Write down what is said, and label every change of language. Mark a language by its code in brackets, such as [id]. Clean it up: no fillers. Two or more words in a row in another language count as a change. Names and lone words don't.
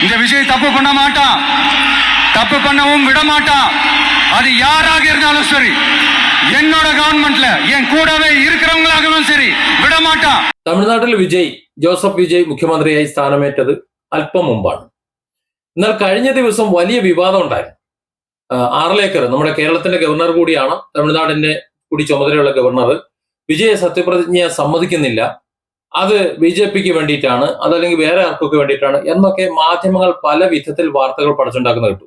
[ta] இந்த விஜய் தப்பு பண்ண மாட்டான், தப்பு பண்ணவும் விட மாட்டான். அது யாராக இருந்தாலும் சரி, என்னோட கவர்மெண்ட்ல என் கூடவே இருக்கிறவங்களாகவும் சரி விட மாட்டான். [ml] തമിഴ്നാട്ടിൽ ജോസഫ് വിജയ് മുഖ്യമന്ത്രിയായി സ്ഥാനമേറ്റത് അല്പം മുമ്പാണ്. എന്നാൽ കഴിഞ്ഞ ദിവസം വലിയ വിവാദം ഉണ്ടായിരുന്നു. ആർലേക്കർ, നമ്മുടെ കേരളത്തിന്റെ ഗവർണർ കൂടിയാണ്, തമിഴ്നാടിന്റെ കൂടി ചുമതലയുള്ള ഗവർണർ, വിജയെ സത്യപ്രതിജ്ഞ സമ്മതിക്കുന്നില്ല, അത് BJPക്ക് വേണ്ടിയിട്ടാണ്, അതല്ലെങ്കിൽ വേറെ ആർക്കൊക്കെ വേണ്ടിയിട്ടാണ് എന്നൊക്കെ മാധ്യമങ്ങൾ പല വിധത്തിൽ വാർത്തകൾ പടച്ചുണ്ടാക്കുന്ന കിട്ടും.